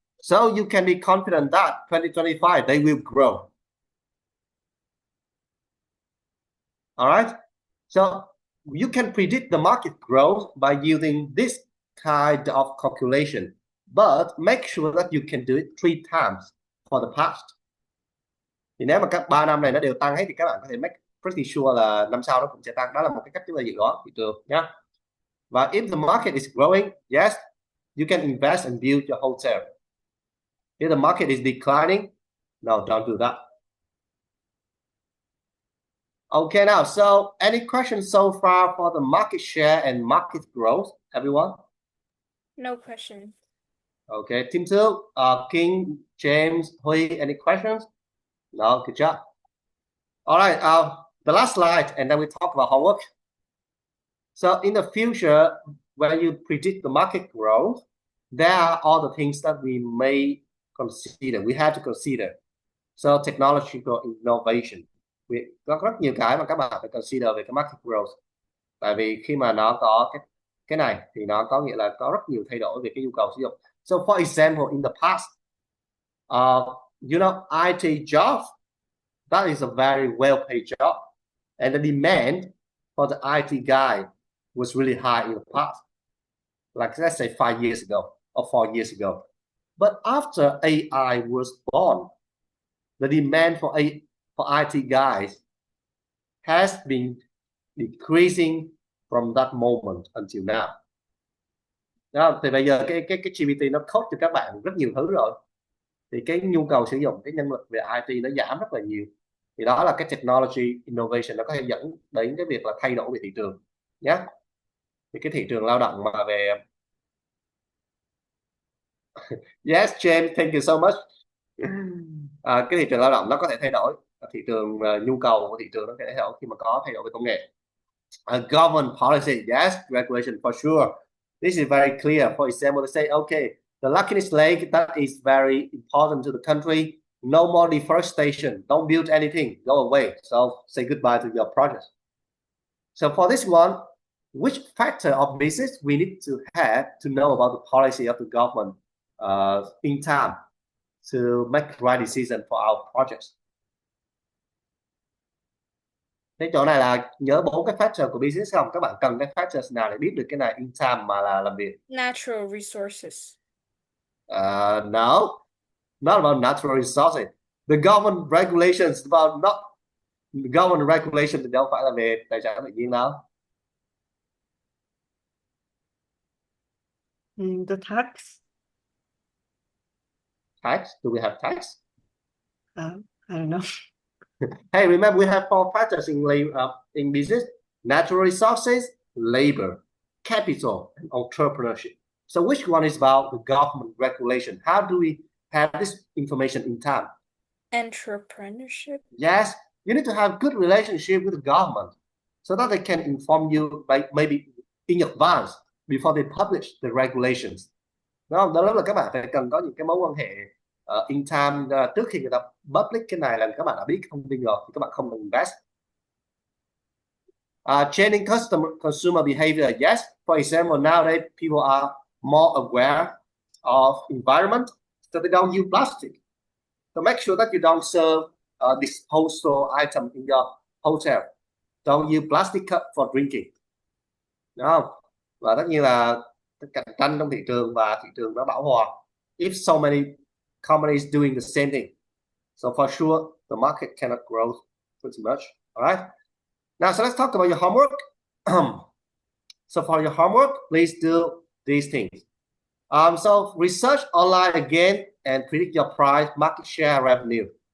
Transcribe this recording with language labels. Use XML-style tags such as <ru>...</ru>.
<en>So you can be confident that 2025 they will grow. All right. So you can predict the market growth by using this kind of calculation, but make sure that you can do it 3 times for the past.</en> <vi>Thì nếu mà các 3 năm này nó đều tăng hết thì các bạn có thể</vi> <en>make pretty sure</en> <vi>là năm sau nó cũng sẽ tăng. Đó là một cái cách chúng ta dự đoán thị trường nhé.</vi> <en>But if the market is growing, yes, you can invest and build your hotel. If the market is declining, no, don't do that. Okay, now, so any questions so far for the market share and market growth, everyone? No question. Okay, team two, King, James, Hui, any questions? No, good job. All right, the last slide, and then we talk about homework. So in the future, when you predict the market growth, there are all the things that we may consider, we have to consider. So technological innovation.</en> <vi>Có rất nhiều cái mà các bạn phải consider về cái market growth. Tại vì khi mà nó có cái này thì nó có nghĩa là có rất nhiều thay đổi về cái nhu cầu sử dụng.</vi> <en>So for example, in the past, you know, IT jobs, that is a very well-paid job, and the demand for the IT guy was really high in the past, like let's say 5 years ago or 4 years ago. But after AI was born, the demand for IT guys has been decreasing from that moment until now.</en> <vi>Đó, thì bây giờ cái GPT nó code cho các bạn rất nhiều thứ rồi, thì cái nhu cầu sử dụng cái nhân lực về IT nó giảm rất là nhiều. Thì đó là cái technology innovation, nó có thể dẫn đến cái việc là thay đổi về thị trường nhé. Thì cái thị trường lao động mà về</vi> <en>yes James, thank you so much.</en> <vi>Cái thị trường lao động nó có thể thay đổi, thị trường nhu cầu của thị trường nó có thể thay đổi khi mà có thay đổi về công nghệ.</vi> <en>Government policy, yes, regulation for sure. This is very clear. For example, they say, okay, the Luckiness Lake, that is very important to the country. No more deforestation. Don't build anything. Go away. So say goodbye to your project. So for this one, which factor of business we need to have to know about the policy of the government in time to make the right decision for our projects?</en> <vi>Thế chỗ này là nhớ 4 cái factor của business không? Các bạn cần cái factors nào để biết được cái này</vi> <en>in time</en> <vi>mà là làm việc?</vi> <en>Natural resources. No, not about natural resources. The government regulations about not government regulation</en> <vi>thì đâu phải là về tài sản tự nhiên đâu.</vi> <en>The tax. Tax? Do we have tax? I don't know. Hey, remember we have 4 factors in business: natural resources, labor, capital, and entrepreneurship. So which one is about the government regulation? How do we have this information in time? Entrepreneurship. Yes, you need to have good relationship with the government so that they can inform you maybe in advance before they publish the regulations.</en> <vi>Đúng không? Đó là các bạn phải cần có những cái mối quan hệ</vi> <en>in time</en> <vi>trước khi người ta public cái này, là các bạn đã biết thông tin rồi thì các bạn không cần invest.</vi> <en>Changing consumer behavior, yes. For example, nowadays people are more aware of environment, so they don't use plastic. So make sure that you don't serve disposable item in your hotel. Don't use plastic cup for drinking.</en> <vi>Đúng không? Và tất nhiên là cạnh tranh trong thị trường và thị trường nó bão hòa.</vi> <en>If so many companies doing the same thing, so for sure the market cannot grow pretty much. All right. Now, so let's talk about your homework. So for your homework, please do these things. So research online again and predict your price, market share, revenue.</en>